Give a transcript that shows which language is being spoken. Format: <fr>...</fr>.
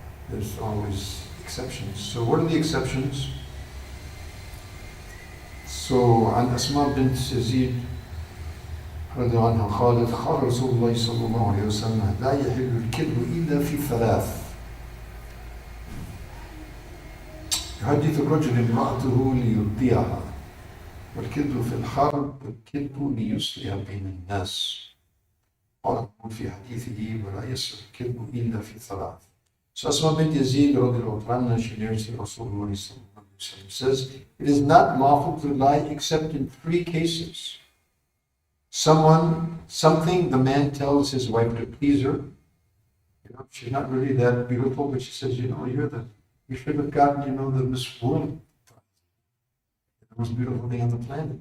<en>There's always exceptions. So what are the exceptions?</en> <ar>So, عن أسماء بنت يزيد رضي الله عنها قالت قال رسول الله صلى الله عليه وسلم لا يحل الكذب إلا في ثلاث يحدث الرجل امرأته ليرضيها والكذب في الحرب والكذب ليصلح بين الناس قال في حديثه ولا يصلح الكذب إلا في ثلاث.</ar> <en>So Asma bint Yazid radiallahu anha, she narrates that Rasulullah sallallahu alaihi wasallam says, it is not lawful to lie except in 3 cases. Something the man tells his wife to please her. She's not really that beautiful, but she says, you should have gotten, the Miss World, the most beautiful thing on the planet.</en>